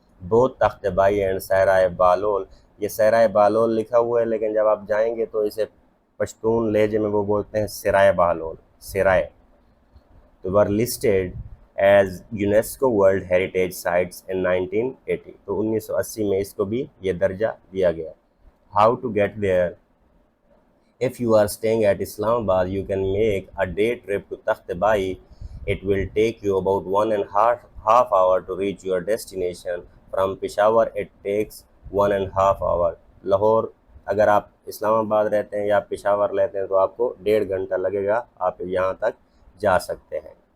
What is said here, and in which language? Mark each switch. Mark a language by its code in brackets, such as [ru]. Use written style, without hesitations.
[ur] بہت تخت by and صحرائے بالول، یہ صحرائے بالول لکھا ہوا ہے لیکن جب آپ جائیں گے تو اسے پشتون لہجے میں وہ بولتے ہیں سرائے بالول، سرائے. تو were listed as UNESCO World Heritage Sites in 1980، تو 1980 میں اس کو بھی یہ درجہ دیا گیا. [en] How to get there؟ If you are staying at Islamabad you can make a day trip to Takht Bai. It will take you about 1.5 hours to reach your destination. From Peshawar it takes 1.5 hours. [ur] Lahore اگر آپ اسلام آباد رہتے ہیں یا پشاور رہتے ہیں تو آپ کو 1.5 گھنٹہ لگے گا، آپ یہاں تک جا سکتے ہیں.